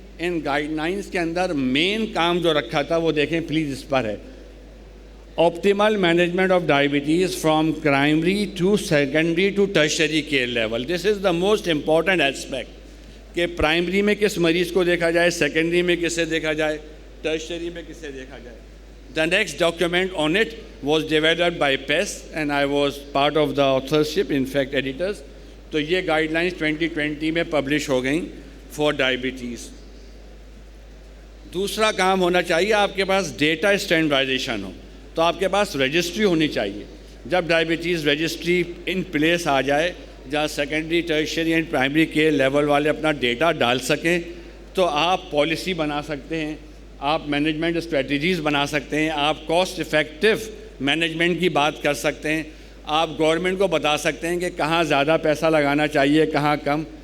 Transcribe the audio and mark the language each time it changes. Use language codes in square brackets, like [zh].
[ur] ان guide lines کے اندر مین کام جو رکھا تھا وہ دیکھیں پلیز اس پر ہے، [en] Optimal management of diabetes from primary to secondary to tertiary care level. This is the most important aspect [ur] کہ پرائمری میں کس مریض کو دیکھا جائے، سیکنڈری میں کسے دیکھا جائے، ٹرشری میں کسے دیکھا جائے. [en] The next document on it was developed by PES and I was part of the authorship, in fact editors. [ur] تو یہ گائیڈ لائنز 2020 میں پبلش ہو گئیں فار ڈائبٹیز. دوسرا کام ہونا چاہیے آپ کے پاس ڈیٹا اسٹینڈرڈائزیشن ہو. تو آپ کے پاس رجسٹری ہونی چاہیے. جب ڈائبٹیز رجسٹری ان پلیس آ جائے جہاں secondary tertiary and primary care level والے اپنا ڈیٹا ڈال سکیں تو آپ پالیسی بنا سکتے ہیں، آپ مینجمنٹ اسٹریٹجیز بنا سکتے ہیں، آپ کاسٹ افیکٹو مینجمنٹ کی بات کر سکتے ہیں، آپ گورنمنٹ کو بتا سکتے ہیں کہ کہاں زیادہ پیسہ لگانا چاہیے کہاں کم.